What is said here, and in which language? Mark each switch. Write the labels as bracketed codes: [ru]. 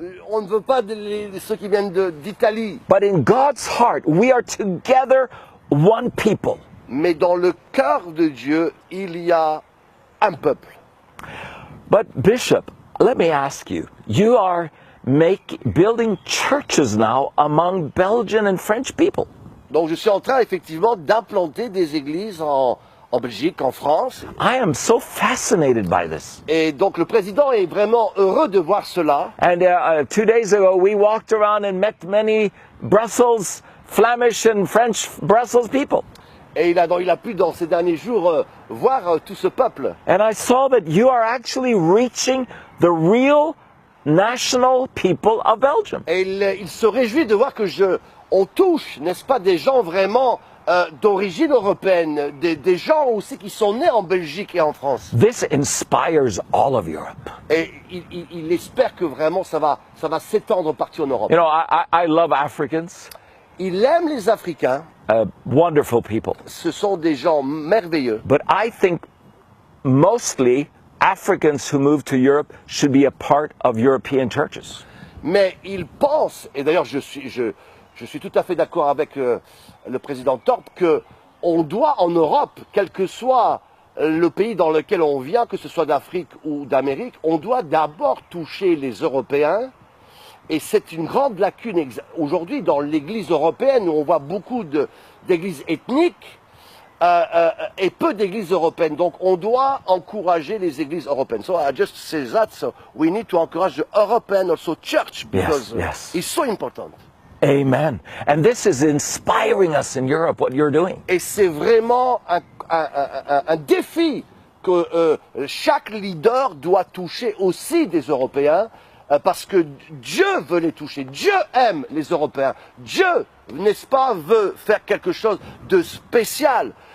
[fr] On ne veut pas ceux qui viennent d'Italie. [en] But in God's heart, we are together one people. [fr] Mais dans le cœur de Dieu, il y a un peuple. [en] But Bishop, let me ask you, you are building churches now among Belgian and French people. [fr] Donc je suis en train effectivement d'implanter des églises en Belgique, en France. [en] I am so fascinated by this. [fr] Et donc le président est vraiment heureux de voir cela. [en] And 2 days ago, we walked around and met many Brussels, Flemish and French Brussels people. [fr] Et il a pu dans ces derniers jours voir tout ce peuple. [en] And I saw that you are actually reaching the real national people of Belgium. [fr] Et il se réjouit de voir que on touche, n'est-ce pas, des gens vraiment d'origine européenne, des gens aussi qui sont nés en Belgique et en France. [en] This inspires all of Europe. [fr] Et il espère que vraiment ça va s'étendre partout en Europe. [en] You know, I love Africans. [fr] Il aime les Africains. [en] Wonderful people. [fr] Ce sont des gens merveilleux. [en] But I think mostly Africans who move to Europe should be a part of European churches. [fr] Mais il pense, et d'ailleurs je suis tout à fait d'accord avec le président Thorpe, qu'on doit en Europe, quel que soit le pays dans lequel on vient, que ce soit d'Afrique ou d'Amérique, on doit d'abord toucher les Européens. Et c'est une grande lacune aujourd'hui dans l'Église européenne où on voit beaucoup d'églises ethniques et peu d'églises européennes. Donc on doit encourager les églises européennes. [en] So I just say that, so we need to encourage the European also church because yes. it's so important. Amen. And this is inspiring us in Europe, what you're doing. [fr] Et c'est vraiment un défi que chaque leader doit toucher aussi des Européens. Parce que Dieu veut les toucher, Dieu aime les Européens, Dieu, n'est-ce pas, veut faire quelque chose de spécial.